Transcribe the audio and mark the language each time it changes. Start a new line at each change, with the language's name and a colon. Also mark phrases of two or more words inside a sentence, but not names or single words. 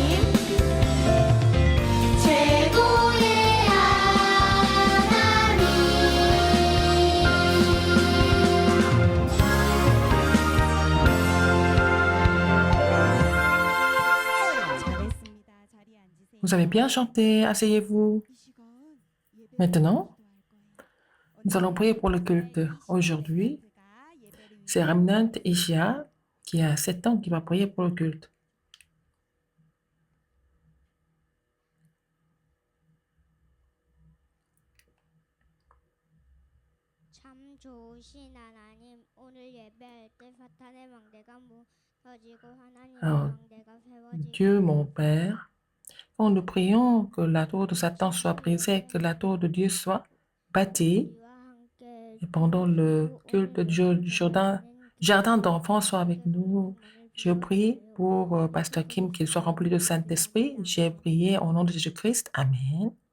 Korean: 최고의 잘했습니다. 자리에 앉으세요.
French: Vous avez bien chanté, asseyez-vous.
Korean: 이 시간 예배
French: Maintenant,
Korean: 기도할 거예요.
French: nous allons prier pour le culte. Aujourd'hui, c'est Remnant Ishia qui a 7 ans qui va prier pour le culte.
Korean: 참 좋으신 하나님, 오늘 예배할 때 사탄의 망대가 무너지고 하나님의
French: Alors,
Korean: 망대가 세워지고
French: Dieu, mon Père, quand nous prions que la tour de Satan soit brisée, que la tour de Dieu soit bâtie,
Korean: 우리와 함께
French: et pendant le culte du jardin d'enfants soit avec nous. Je prie pour Pasteur Kim qu'il soit rempli de Saint-Esprit. J'ai prié au nom de Jésus-Christ. Amen.